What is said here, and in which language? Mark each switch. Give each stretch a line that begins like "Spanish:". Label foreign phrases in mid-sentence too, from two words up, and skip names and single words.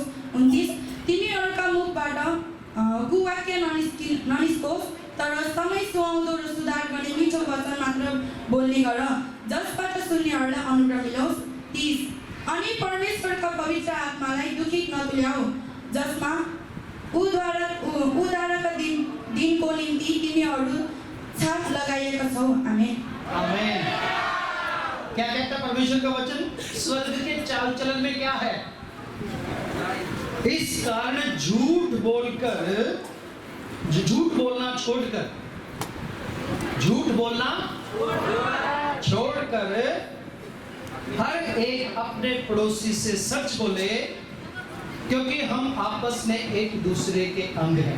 Nepali: 29 तिमीहरूका मुखबाट कुवाक्य ननिस्कोस्, तर समय सुहाउँदो र सुधार गर्ने मिठो वचन मात्र बोल्ने गर, जसबाट सुन्नेहरूलाई अनुग्रह मिलोस्। 30 अनि परमेश्वरका पवित्र आत्मालाई दुखित नतुल्याऊ, जसमा उद्धारका दिनको निम्ति तिमीहरू छाप लगाइएका छौ। आमेन। आमेन।
Hindi: क्या कहता है परमेश्वर का वचन? स्वर्ग के चाल चलन में क्या है? इस कारण झूठ बोलना छोड़कर हर एक अपने पड़ोसी से सच बोले, क्योंकि हम आपस में एक दूसरे के अंग हैं।